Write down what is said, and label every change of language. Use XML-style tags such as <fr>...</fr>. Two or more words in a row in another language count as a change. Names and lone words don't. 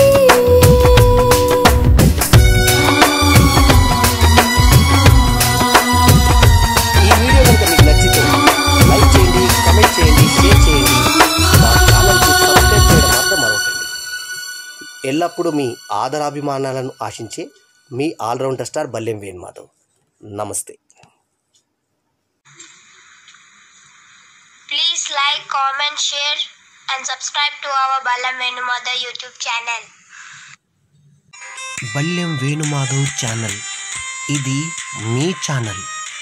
<te>ఈ వీడియో కనుక మీకు నచ్చితే లైక్ చేయండి, కామెంట్ చేయండి, షేర్ చేయండి. మా ఛానల్కు సబ్స్క్రైబ్ చేయడం మాత్రం మరొకండి. ఎల్లప్పుడూ మీ ఆదరాభిమానాలను ఆశించే మీ</te> <en>all-rounder star</en> <te>బల్లెం వేణుమాధవ్. నమస్తే.</te> <en>Please like, comment, share and subscribe to our Ballam Venumadha YouTube channel.</en> <te>బల్లెం వేణుమాధవ్ ఛానల్, ఇది మీ ఛానల్.</te>